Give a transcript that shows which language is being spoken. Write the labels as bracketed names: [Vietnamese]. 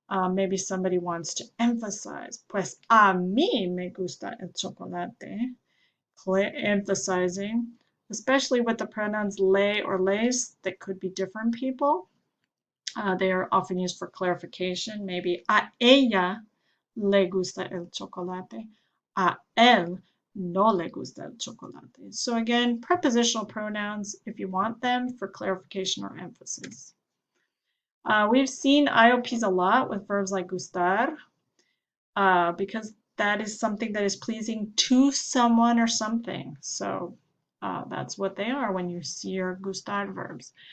[English] Maybe somebody wants to emphasize, [Spanish] pues a mí me gusta el chocolate. [English] Emphasizing, especially with the pronouns le or les that could be different people. They are often used for clarification. Maybe [Spanish] a ella le gusta el chocolate. A él no le gusta el chocolate. [English] So again, prepositional pronouns if you want them for clarification or emphasis. We've seen IOPs a lot with verbs like gustar because that is something that is pleasing to someone or something. So that's what they are when you see your gustar verbs.